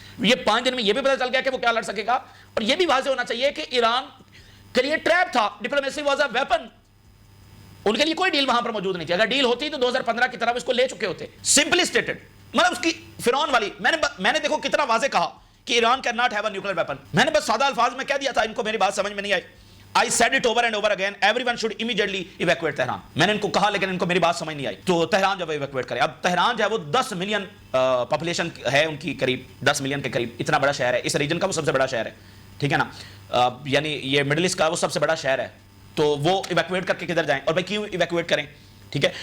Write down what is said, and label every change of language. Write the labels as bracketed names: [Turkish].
[Urdu] یہ 5 دن میں یہ بھی پتہ چل گیا کہ وہ کیا لڑ سکے گا. اور یہ بھی واضح ہونا چاہیے کہ ایران کے لیے ٹریپ تھا. [English] Diplomacy was a weapon. [Urdu] ان کے لیے کوئی ڈیل وہاں پر موجود نہیں تھی. اگر ڈیل ہوتی تو 2015 کی طرف اس کو لے چکے ہوتے. [English] simply stated, [Urdu] مطلب اس کی فرعون والی. میں نے دیکھو کتنا واضح کہا کہ [English] Iran can not have a nuclear weapon. [Urdu] میں نے بس سادہ الفاظ میں کہہ دیا تھا، ان کو میری بات سمجھ میں نہیں آئی. [English] I said it over and over again, everyone should immediately evacuate Tehran. [Urdu] میں نے ان کو کہا لیکن ان کو میری بات سمجھ نہیں آئی. تو تہران جب ایویکویٹ کرے، اب تہران جو ہے وہ 10 ملین پاپولیشن ہے ان کی، قریب 10 ملین کے قریب. اتنا بڑا شہر ہے، اس ریجن کا وہ سب سے بڑا شہر ہے، ٹھیک ہے نا. یعنی یہ مڈل ایسٹ کا وہ سب سے بڑا شہر ہے. تو وہ ایویکویٹ کر کے کدھر جائیں؟ اور بھائی کیوں ایویکویٹ کریں؟ ٹھیک ہے.